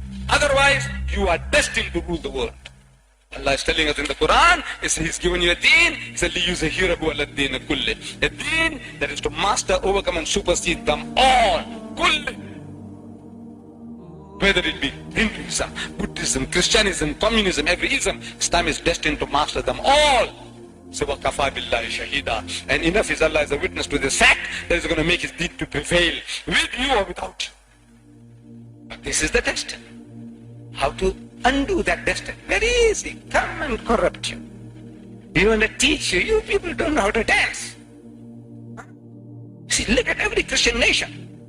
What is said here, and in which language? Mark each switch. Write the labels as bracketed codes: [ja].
[en] Otherwise, you are destined to rule the world. Allah is telling us in the Quran, He's given you a deen, He said, [ar] لِيُزَهِرَهُ عَلَى الدِّينِ كُلِّهِ. [en] A deen that is to master, overcome and supersede them all. Kulli. Whether it be Hinduism, Buddhism, Christianism, Communism, every ism, Islam is destined to master them all. [ar] So, وَكَفَى بِاللَّهِ شَهِيدًا. [en] And enough is Allah as a witness to this fact that is going to make His deen to prevail, with you or without you. But this is the destiny. How to undo that destiny? Very easy. Come and corrupt you. We want to teach you. You people don't know how to dance. See, look at every Christian nation.